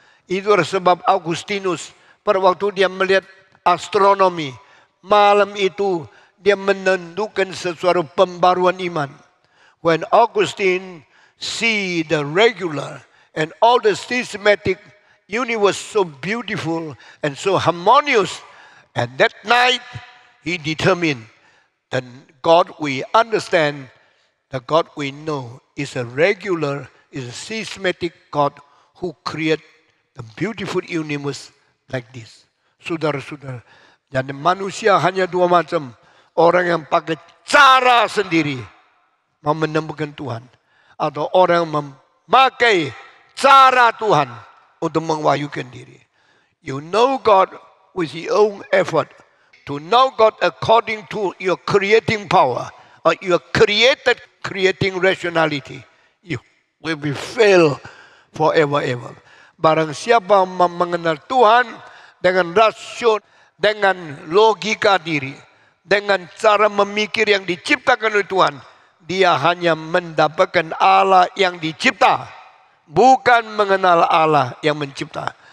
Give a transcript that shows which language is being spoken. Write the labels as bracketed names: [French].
[Indonesian] Itu sebab Augustinus pada waktu dia melihat astronomi, malam itu dia menentukan sesuatu pembaruan iman. [English] When Augustine see the regular and all the systematic universe so beautiful and so harmonious, and that night he determined that God we understand, the God we know is a regular, is a systematic God who create the beautiful universe like this. [Indonesian] Saudara-saudara, jadi manusia hanya dua macam. Orang yang pakai cara sendiri mau menemukan Tuhan, atau orang yang memakai cara Tuhan untuk menwahyukan diri. [English] You know God with your own effort. To know God according to your creating power or your creating rationality, you will be fail forever ever. [Indonesian] Barang siapa mengenal Tuhan dengan rasio, dengan logika diri, dengan cara memikir yang diciptakan oleh Tuhan, dia hanya mendapatkan Allah yang dicipta, bukan mengenal Allah yang mencipta.